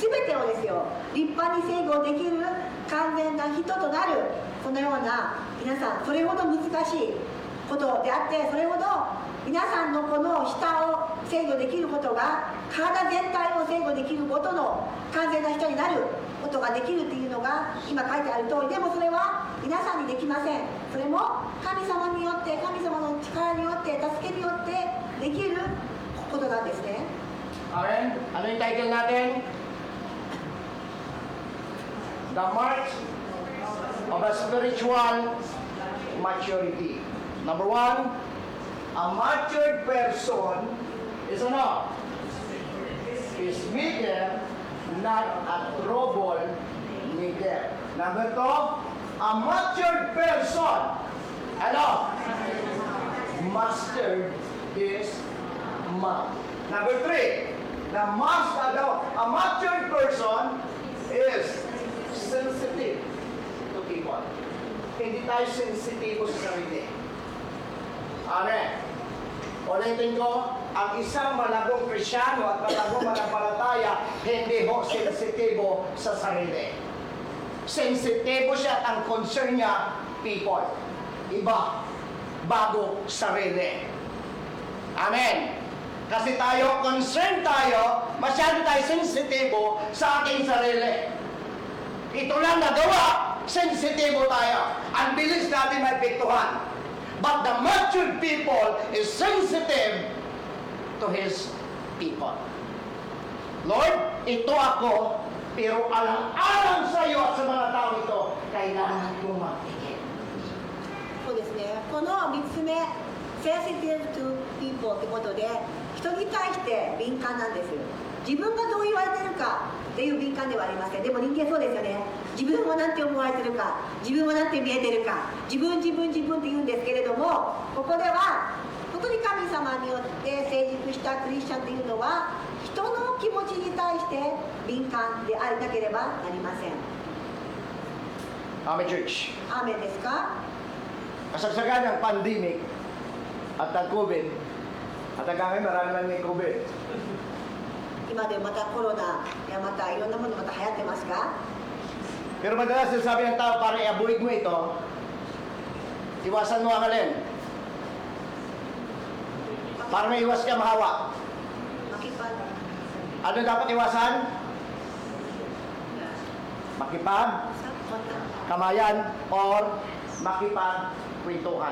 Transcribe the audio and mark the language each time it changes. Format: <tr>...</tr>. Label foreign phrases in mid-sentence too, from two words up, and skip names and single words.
<ja>てをですよ、立派に制御できる完全な人となる、そのような皆さん、それほど難しいことであって、それほど皆さんのこの舌を制御できることが体全体を制御できることの完全な人になることができるっていうのが今書いてある通り、でもそれは皆さんにできません。それも神様によって、神様の力によって、助けによってできることなんですね。</ja> <tl>Amen? Ano yung title natin?</tl> <en>The Mark of a Spiritual Maturity. Number 1, a matured person is ano? Is meager, not a trouble maker. Number 2, a matured person, ano? Mastered his mouth. Number 3, a matured person is sensitive to people.</en> <tl>Hindi tayo sensitibo sa sarili. Amen. Ulitin ko, ang isang malagong Krisyano at malagong manampalataya, hindi ho sensitibo sa sarili. Sensitibo siya at ang concern niya, people. Iba, bago sarili. Amen. Kasi tayo, concerned tayo, masyado tayo sensitibo sa aking sarili. Ito lang nagawa, sensitibo tayo. Ang bilis natin maipektuhan.</tl> <en>But the matured people is sensitive to his people.</en> <tl>Lord, ito ako, pero alang-alang sa iyo at sa mga tao ito, kailangan mo magtigil.</tl> <ja>そうですね、この3つ目、</ja> <en>sensitive to people</en> <ja>ってことで、人に対して敏感なんです。自分がどう言われてるかっていう敏感ではありません。でも人間そうですよね。自分はなんて思われてるか、自分はなんて見えてるか、自分って言うんですけれども、ここでは本当に神様によって成熟したクリスチャンっていうのは、人の気持ちに対して敏感でありなければなりません。</ja> <en>Amen, church.</en> <ja>アーメンですか？</ja> <tl>Kasagsagan ng pandemic at ang COVID, at hanggang ngayon marami man may COVID.</tl> <ja>今でまたコロナやまたいろんなものまた流行ってますか？</ja> <tl>Pero madalas sinasabi ng tao, para i-avoid mo ito, iwasan mo ang alin. Para may iwas ka mahawa. Makipag Ano dapat iwasan? Makipag, kamayan, or makipagkwentuhan.</tl>